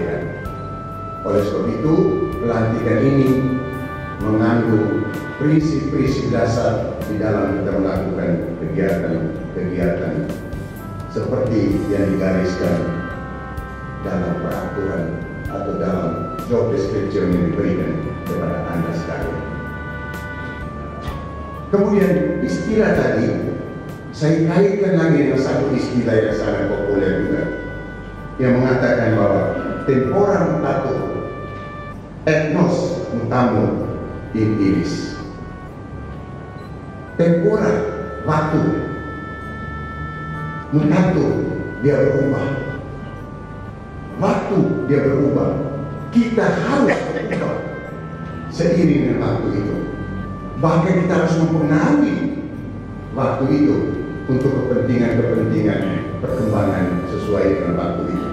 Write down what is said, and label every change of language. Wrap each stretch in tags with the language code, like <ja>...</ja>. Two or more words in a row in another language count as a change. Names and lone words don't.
<id>Oleh sebab itu, pelantikan ini mengandung prinsip-prinsip dasar di dalam kita melakukan kegiatan-kegiatan seperti yang digariskan dalam peraturan atau dalam</id> <en>job description</en> <id>yang diberikan kepada Anda sekalian. Kemudian istilah tadi saya kaitkan lagi dengan satu istilah yang sangat populer juga, yang mengatakan bahwa</id> <la>tempora mutatur, ethnos mutamus in illis.</la> <id>Tempora, waktu, mutatur, dia berubah. Waktu dia berubah. Kita harus berubah seiring dengan waktu itu. Bahkan kita harus mempengaruhi waktu itu untuk kepentingan-kepentingan perkembangan sesuai dengan waktu itu.</id>